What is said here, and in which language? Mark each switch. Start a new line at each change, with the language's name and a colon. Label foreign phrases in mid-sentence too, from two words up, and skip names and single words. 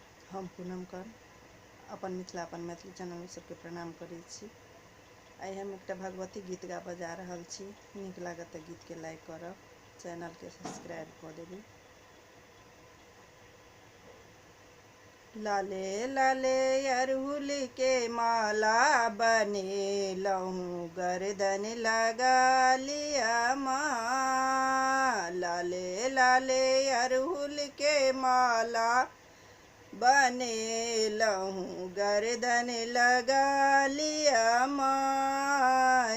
Maithili: हम पूनम कर अपन मिथिला अपन मैथिली चैनल में सबके प्रणाम करै छी। आई हम एक भगवती गीत गाबऽ जा रहल छी। नीक लागत तऽ गीत के लाइक करब, चैनल के सब्सक्राइब कऽ देबै। लाले लाले अरहुल के माला बनेलहुँ, गर्दन लगा लिया माँ। लाले लाले अरहुल के माला बनेलहुँ, गर्दन लगा लिया माँ।